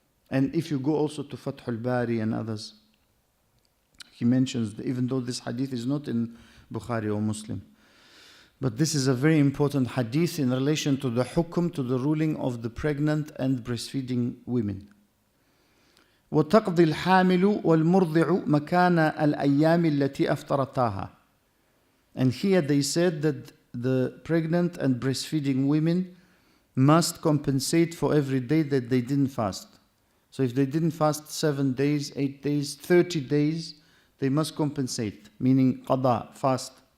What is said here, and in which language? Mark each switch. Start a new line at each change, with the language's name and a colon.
English: And if you go also to Fath al-Bari and others, he mentions that even though this hadith is not in Bukhari or Muslim, but this is a very important hadith in relation to the hukum, to the ruling of the pregnant and breastfeeding women.
Arabic: وتقضي الحامل والمرضع مكان الأيام التي أفطرتاها.
English: And here they said that the pregnant and breastfeeding women must compensate for every day that they didn't fast. So if they didn't fast 7 days, 8 days, 30 days, they must compensate, meaning qada, fast.